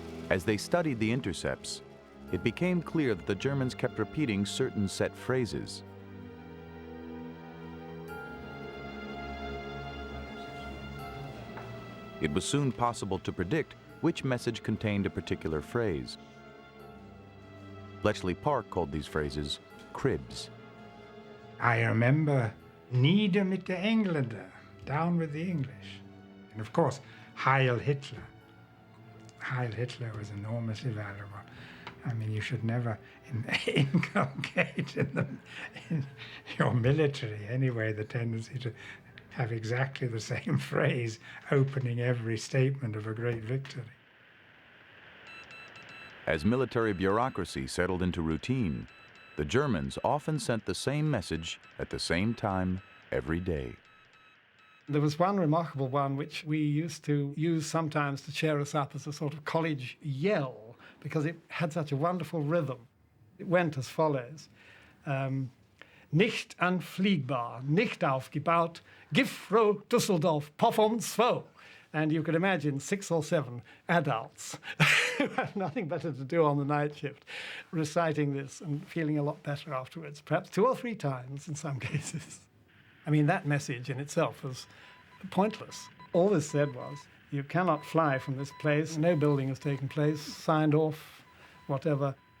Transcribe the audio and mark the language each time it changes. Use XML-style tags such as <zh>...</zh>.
<en>As they studied the intercepts, it became clear that the Germans kept repeating certain set phrases. It was soon possible to predict which message contained a particular phrase. Bletchley Park called these phrases cribs. I remember</en> <de>Nieder mit der Engländer,</de> <en>down with the English. And of course, Heil Hitler. Heil Hitler was enormously valuable. I mean, you should never inculcate in your military anyway the tendency to have exactly the same phrase opening every statement of a great victory. As military bureaucracy settled into routine, the Germans often sent the same message at the same time every day. There was one remarkable one which we used to use sometimes to cheer us up as a sort of college yell because it had such a wonderful rhythm. It went as follows.</en> <de>Nicht anfliegbar, nicht aufgebaut, Giftfroh Düsseldorf, Popham 2.</de> <en>And you could imagine 6 or 7 adults who had nothing better to do on the night shift, reciting this and feeling a lot better afterwards, perhaps 2 or 3 times in some cases. I mean, that message in itself was pointless. All this said was, you cannot fly from this place, no building has taken place, signed off, whatever.</en>